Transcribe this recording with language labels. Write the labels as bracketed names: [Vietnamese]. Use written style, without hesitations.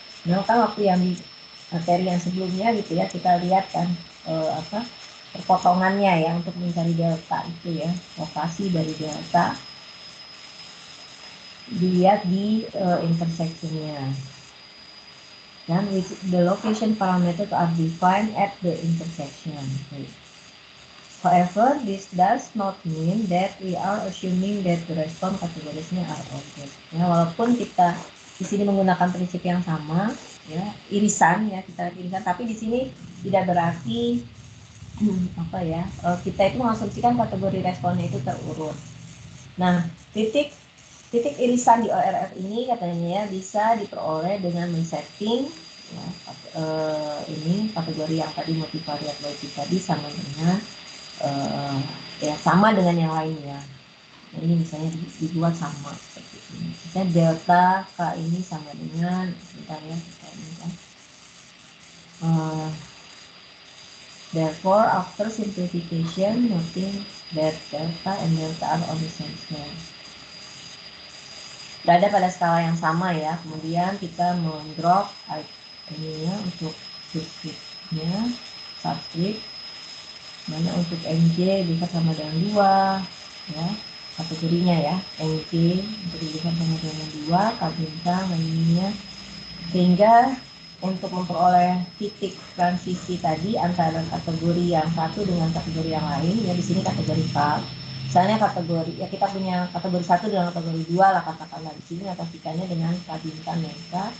[Indonesian] Nah, kan waktu yang di materi yang sebelumnya gitu ya, kita lihat kan perpotongannya ya untuk mencari delta itu ya, lokasi dari delta dilihat di intersectionnya, dan [English] with the location parameter are defined at the intersection. However, this does not mean that we are assuming that the response kategorisnya are object. [Indonesian] Ya, walaupun kita di sini menggunakan prinsip yang sama, ya irisan ya, kita irisan, tapi di sini tidak berarti kita itu mengasumsikan kategori responnya itu terurut. Nah, titik irisan di ORF ini katanya ya bisa diperoleh dengan men-setting ya, ini kategori yang tadi multivariat logic tadi sama dengan ya sama dengan yang lainnya. Nah, ini misalnya dibuat sama seperti ini. Misalnya delta K ini sama dengan sebentar ya, kita ini kan. [English] Therefore, after simplification, noting that delta and delta are on the same scale. [Indonesian] Berada pada skala yang sama ya. Kemudian kita mendrop ini ya untuk subscript-nya, subscript. Mana untuk NJ bisa sama dengan 2 ya, kategorinya ya, NJ untuk bisa sama dengan 2, K bintang lainnya, sehingga untuk memperoleh titik transisi tadi antara kategori yang satu dengan kategori yang lain ya, di sini kategori K, misalnya kategori ya, kita punya kategori 1 dengan kategori 2 lah katakanlah, di sini aplikasikannya dengan K bintang dan K.